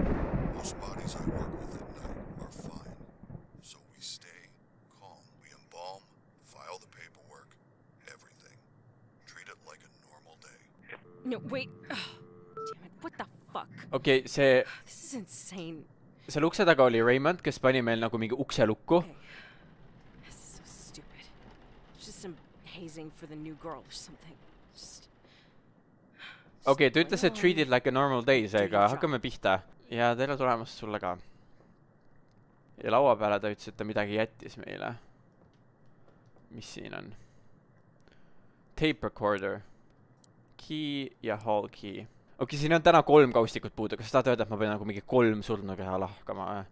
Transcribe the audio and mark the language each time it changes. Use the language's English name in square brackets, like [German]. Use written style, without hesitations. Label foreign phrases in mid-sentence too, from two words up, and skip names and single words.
[English] Most bodies I work with at night are fine. So we stay calm. We embalm, file the paperwork, everything. Treat it like a normal day. No, wait. Damn it. What the fuck? [Estonian] Okei, see... [English] This is insane. [Estonian] Seal ukse taga oli Raymond, kes pani meil nagu mingi ukse lukku. [English] Okay. This is so stupid. Just some hazing for the new girl or something. [Estonian] Okei, ta ütles, et [English] treat it like a normal day, [Estonian] seega hakkame pihta. Ja tere tulemast sulle ka. Ja laua peale ta ütles, et ta midagi jättis meile. Mis siin on? [English] Tape recorder. [Estonian] Key ja [English] hall key. [Estonian] Okei, siin on täna 3 kaustikut puudu. Kas sa tahad öelda, et ma pean nagu mingi 3 surnukeha lahkama?